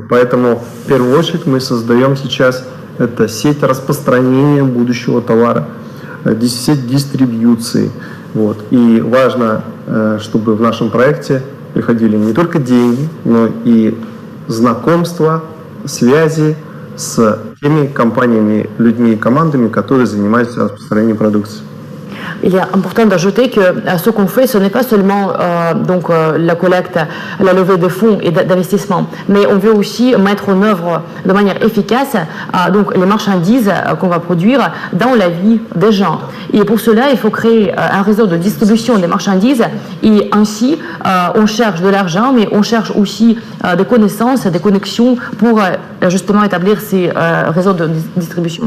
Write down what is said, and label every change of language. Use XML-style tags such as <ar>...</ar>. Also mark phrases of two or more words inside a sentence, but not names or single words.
<ru>Поэтому в первую очередь мы создаем сейчас это сеть распространения будущего товара, сеть дистрибьюции. Вот. И важно, чтобы в нашем проекте приходили не только деньги, но и знакомства, связи с теми компаниями, людьми и командами, которые занимаются распространением продукции.</ru> <fr>Il est important d'ajouter que ce qu'on fait, ce n'est pas seulement la collecte, la levée de fonds et d'investissement, mais on veut aussi mettre en œuvre de manière efficace donc les marchandises qu'on va produire dans la vie des gens. Et pour cela, il faut créer un réseau de distribution des marchandises et ainsi on cherche de l'argent, mais on cherche aussi des connaissances, des connexions pour justement établir ces réseaux de distribution.</fr>